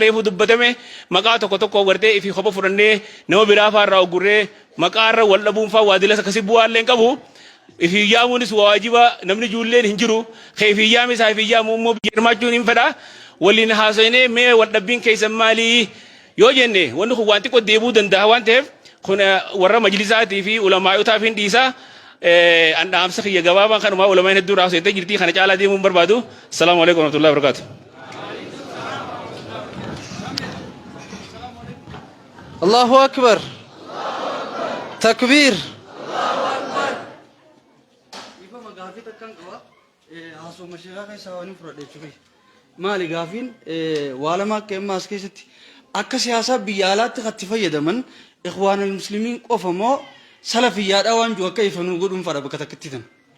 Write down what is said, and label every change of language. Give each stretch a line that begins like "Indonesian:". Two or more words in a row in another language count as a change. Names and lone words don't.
Oromo: reefu dubbatame maqaa tokko tokkoof gartee ifi kopha fudhannee nama biraa faarraa ogurree maqaa irra wal dhabuun faa waadilas akkasii bu'aallee hin qabu ifi yaamuunis waajiba namni ijoolleen hin jiru ifi yaami isaa ifi yaamu immoo biyya hirmaachuun hin fedha waliin haasofnee mee wal dhabbiin keessan maalii yoo jenne wanni kun waan xiqqoo deebuu danda'a waan ta'eef kun warra majlisaatii fi ulamaayotaaf hin dhiisaa an dhaamsa kiyya gabaabaan kanumaa ulamaan hedduu raasitee jirtii kana caalaa deemuun barbaadu.
Arabic: السلام عليكم ورحمة الله وبركاته. الله أكبر. Takbir.
Oromo: maali gaafiin waalamaa akka ammaa as keessatti akka siyaasaa biyya alaatti itti fayyadaman
Arabic: الإخوان المسلمين
Oromo: qofa moo salafiyyaadha waan jiru akka ifanuu godhuun fadha bakka takkatti tan.